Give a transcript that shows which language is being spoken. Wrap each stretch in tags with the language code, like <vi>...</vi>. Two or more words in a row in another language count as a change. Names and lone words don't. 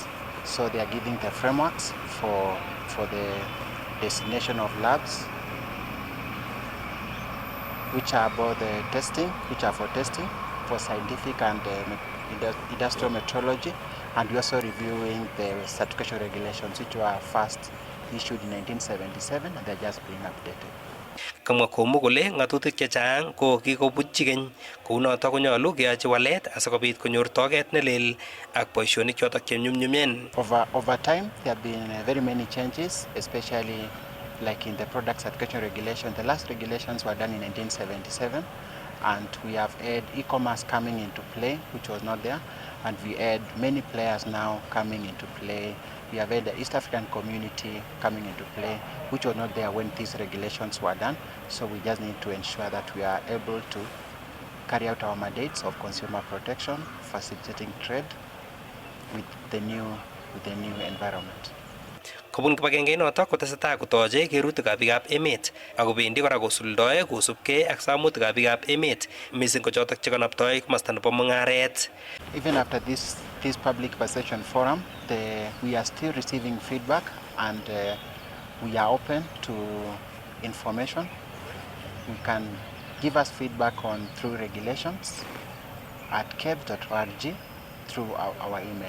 <en>So they are giving the frameworks for the destination of labs, which are about the testing, which are for testing, for scientific and industrial metrology, and we're also reviewing the certification regulations which were first issued in 1977 and they're just being updated.</en> <kln>Kamwa Komu kole ng'atutik chechang ko kikobutchi keny kounotok konyolu keyochi walet asikobit konyor toket nelel ak boisionik chotok chenyumnyumen.</kln> <en>Over time there have been very many changes, especially like in the product certification regulation. The last regulations were done in 1977. And we have had e-commerce coming into play, which was not there, and we had many players now coming into play. We have had the East African community coming into play, which was not there when these regulations were done. So we just need to ensure that we are able to carry out our mandates of consumer protection, facilitating trade with the new environment.</en> <kln>Kobun kibagenge notok kotesetai kotoche kerutikab biikab emet ako bendi kora kosuldoe kosubkei ak samutikab biikab emet mising ko chotok chekanoptoi komosta nebo mung'aret.</kln> <en>Even after this public participation forum, we are still receiving feedback and we are open to information. You can give us feedback through regulations at kebs.org through our email.</en>